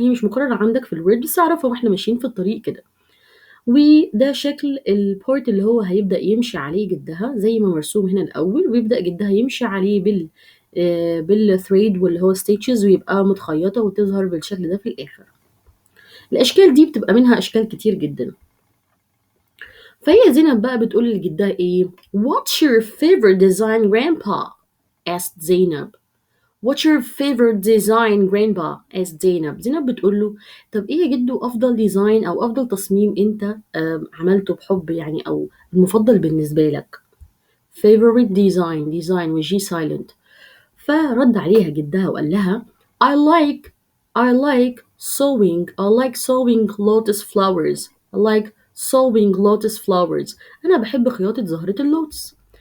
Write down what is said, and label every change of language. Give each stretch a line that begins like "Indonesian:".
Arabic: هي مش مقررة عندك في الورد بس اعرفها واحنا ماشيين في الطريق كده. وده شكل البورت اللي هو هيبدأ يمشي عليه جدها زي ما مرسوم هنا الأول، ويبدأ جدها يمشي عليه بالثريد واللي هو ستيتشز ويبقى متخيطة وتظهر بالشكل ده في الآخر. الأشكال دي بتبقى منها أشكال كتير جدا. فهي زينب بقى بتقول لجدها إيه
English: What's your favorite design grandpa؟ asked
Arabic: زينب.
English: What's your favorite design grandpa؟ asked زينب.
Arabic: زينب بتقول له طب ايه يا جدو افضل ديزاين او افضل تصميم انت عملته بحب يعني او المفضل بالنسبة لك.
English: favorite design وجي silent.
Arabic: فرد عليها جدها وقال لها
English: I like sewing lotus flowers. I like sewing lotus flowers.
Arabic: أنا بحب خياطة زهرة اللوتس.